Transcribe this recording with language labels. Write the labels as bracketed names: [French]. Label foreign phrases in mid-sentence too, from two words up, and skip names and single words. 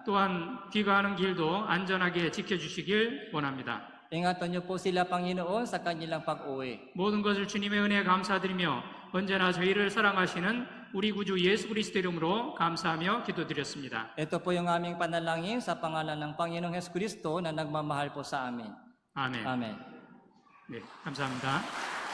[Korean] 또한 귀가하는 길도 안전하게 지켜주시길 원합니다. [Filipino] Ingatan niyo po sila, Panginoon, sa kanilang pag-uwi. [Korean] 모든 것을 주님의 은혜에 감사드리며 언제나 저희를 사랑하시는 우리 구주 예수 그리스도 이름으로 감사하며 기도드렸습니다. [Filipino] Ito po yung aming panalangin sa pangalan ng Panginoong Hesus Kristo na nagmamahal po sa amin. [Korean] 아멘. [Filipino] Amen. [Korean] 네, 감사합니다.